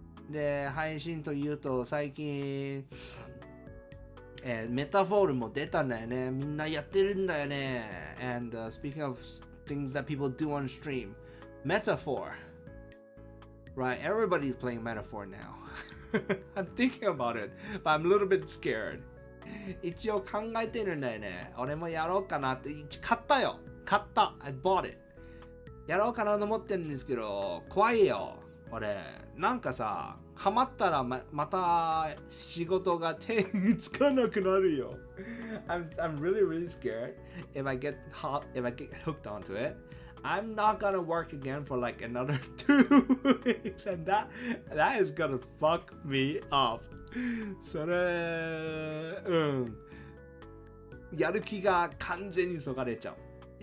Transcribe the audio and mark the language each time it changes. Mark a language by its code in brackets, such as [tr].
[ja] で、配信というと最近メタフォールも出たんだよね。みんなやってるんだよね。 [en] And speaking of things that people do on stream, metaphor. Right, everybody's playing metaphor now. I'm thinking about it, but I'm a little bit scared. [ja] 一応考えてるんだよね。俺もやろうかなって。買った。 [en] I bought it. [ja] やろうかなと思ってるんですけど、怖いよ。俺、なんかさ、ハマったら また仕事が手につかなくなるよ。 [en] I'm really scared if I get hooked onto it. I'm not gonna work again for like another 2 weeks, and that is gonna fuck me up. [ja] それ、やる気が完全にそがれちゃう。